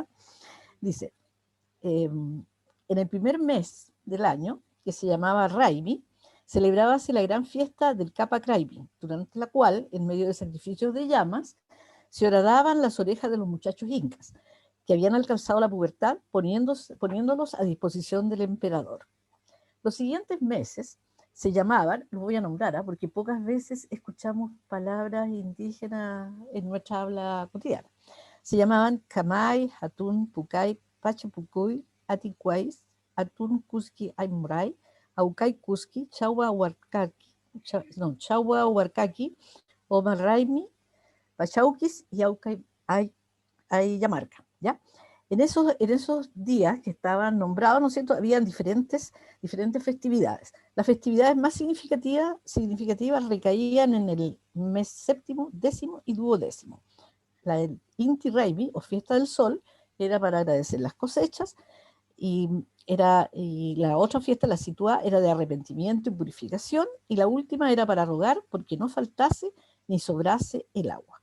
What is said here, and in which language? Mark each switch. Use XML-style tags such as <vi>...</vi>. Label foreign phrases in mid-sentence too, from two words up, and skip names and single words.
<es>Dice, en el primer mes del año, que se llamaba Raimi, celebrábase la gran fiesta del Capa Craimi, durante la cual, en medio de sacrificios de llamas, se horadaban las orejas de los muchachos incas, que habían alcanzado la pubertad, poniéndolos a disposición del emperador. Los siguientes meses se llamaban, los voy a nombrar, porque pocas veces escuchamos palabras indígenas en nuestra habla cotidiana. Se llamaban Kamay, Hatun, Pucay, Pachapucuy, Aticuais, Atun, Cusqui, Aymuray, Aucay, Cusqui, Chaua, Huarcaqui, Omarraimi, Pachauquis y Aucay, Ayamarca, ¿ya? En esos días que estaban nombrados, ¿no es cierto?, habían diferentes festividades. Las festividades más significativas recaían en el mes séptimo, décimo y duodécimo. La del Inti Raymi, o Fiesta del Sol, era para agradecer las cosechas, y la otra fiesta, la Situá, era de arrepentimiento y purificación, y la última era para rogar porque no faltase ni sobrase el agua.</es>